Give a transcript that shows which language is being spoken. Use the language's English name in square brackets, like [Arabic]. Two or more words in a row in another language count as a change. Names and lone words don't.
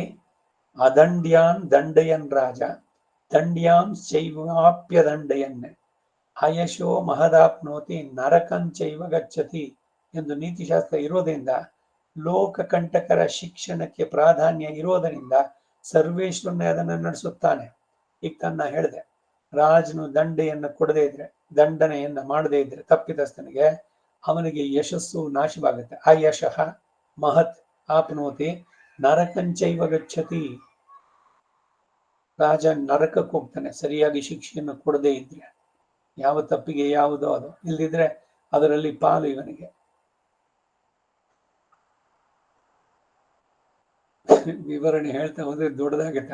[Sanskrit] ಅದಂಡ್ಯಾನ್ ದಂಡಯನ್ ರಾಜ, ದಂಡ್ಯಾಂ ಚೈವಾಪ್ಯ ದಂಡಯನ್ನೇ, ಅಯಶೋ ಮಹದಾಪ್ನೋತಿ ನರಕಂಚೈವ ಗಚ್ಚತಿ [Kannada] ಎಂದು ನೀತಿಶಾಸ್ತ್ರ ಇರೋದ್ರಿಂದ, ಲೋಕ ಕಂಟಕರ ಶಿಕ್ಷಣಕ್ಕೆ ಪ್ರಾಧಾನ್ಯ ಇರೋದರಿಂದ ಸರ್ವೇಶ್ವರನೇ ಅದನ್ನು ನಡೆಸುತ್ತಾನೆ. ಈಗ ತನ್ನ ಹೇಳಿದೆ, ರಾಜನು ದಂಡೆಯನ್ನು ಕೊಡದೇ ಇದ್ರೆ, ದಂಡನೆಯನ್ನ ಮಾಡದೇ ಇದ್ರೆ ತಪ್ಪಿತಸ್ಥನಿಗೆ, ಅವನಿಗೆ ಯಶಸ್ಸು ನಾಶವಾಗುತ್ತೆ. [Sanskrit] ಆ ಯಶಃ ಮಹತ್ ಆಪ್ನೋತಿ ನರಕಂಚೈವ ಗಚ್ಚತಿ. [Kannada] ರಾಜ ನರಕಕ್ಕೆ ಹೋಗ್ತಾನೆ ಸರಿಯಾಗಿ ಶಿಕ್ಷೆಯನ್ನು ಕೊಡದೇ ಇದ್ರೆ. ಯಾವ ತಪ್ಪಿಗೆ ಯಾವುದೋ ಅದು, ಇಲ್ದಿದ್ರೆ ಅದರಲ್ಲಿ ಪಾಲು ಇವನಿಗೆ. ವಿವರಣೆ ಹೇಳ್ತಾ ಹೋದ್ರೆ ದೊಡ್ಡದಾಗತ್ತೆ.